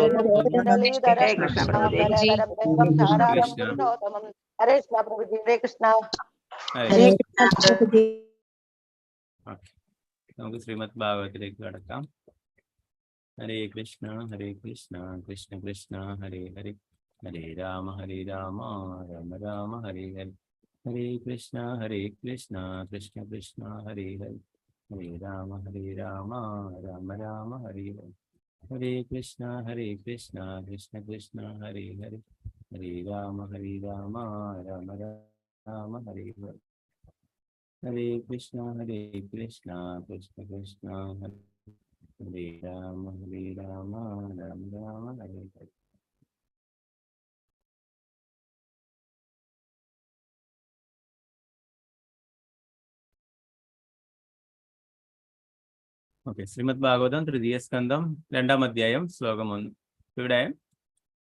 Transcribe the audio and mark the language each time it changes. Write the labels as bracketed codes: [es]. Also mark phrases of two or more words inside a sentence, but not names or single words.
[ml] ഹരേ കൃഷ്ണ പ്രഭുജി. ഹരേ കൃഷ്ണ പ്രഭുജി. ഹരേ കൃഷ്ണ. നമുക്ക് ശ്രീമദ് ഭാഗവതത്തിലേക്ക് കടക്കാം. [sa] ഹരേ കൃഷ്ണ കൃഷ്ണ കൃഷ്ണ ഹരേ ഹരേ, ഹരേ രാമ രാമ രാമ ഹരേ ഹരേ, ഹരേ കൃഷ്ണ കൃഷ്ണ കൃഷ്ണ ഹരേ ഹരേ, ഹരേ രാമ രാമ രാമ ഹരേ ഹരേ, ഹരേ കൃഷ്ണ കൃഷ്ണ കൃഷ്ണ ഹരേ ഹരേ, ഹരേ രാമ രാമ രാമ ഹരേ ഹരേ, ഹരേ കൃഷ്ണ കൃഷ്ണ കൃഷ്ണ ഹരേ രാമ രാമ രാമ ഹരേ ഹരേ. [ml] ഓക്കെ, ശ്രീമദ് ഭാഗവതം തൃതീയ സ്കന്ധം 2-ാം അധ്യായം ശ്ലോകം 1.